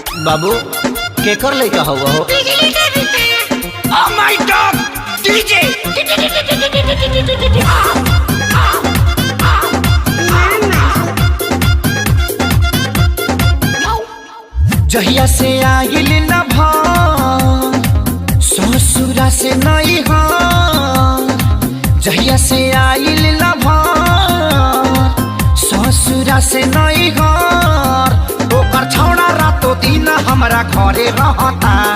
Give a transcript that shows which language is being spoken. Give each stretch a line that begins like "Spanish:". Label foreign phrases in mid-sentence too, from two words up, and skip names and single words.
Bhojpuri: बाबू केकर लइका हुआ हो?
English: Oh my God! DJ!
Bhojpuri: जहिया से आइल न ससुरा से नहीं हो, जहिया से आइल न ससुरा से नहीं हो, ओकर छौड़ा रातो दिन हमरा घरे रहता।